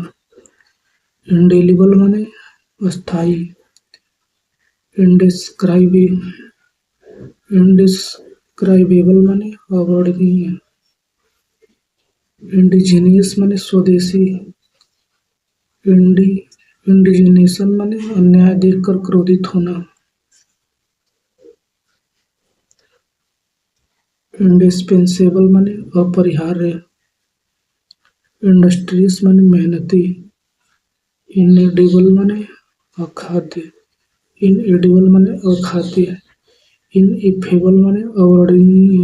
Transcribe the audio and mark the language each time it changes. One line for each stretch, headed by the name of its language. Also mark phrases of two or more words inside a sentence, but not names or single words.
Hindi: इंडेलिबल माने अस्थाई। इंडिस्क्राइबे इंडिस्क्राइबेबल माने अवर्णनीय। इंडिजीनियस माने स्वदेशी। इंडी इंडिजिनेशन माने अन्याय देखकर क्रोधित होना। इंडिस्पेंसेबल माने अपरिहार्य। इंडस्ट्रियस माने मेहनती। इनएडिबल माने अखाद्य। इनएडिबल माने अखाद्य। इनइफेबल माने अवर्णनीय।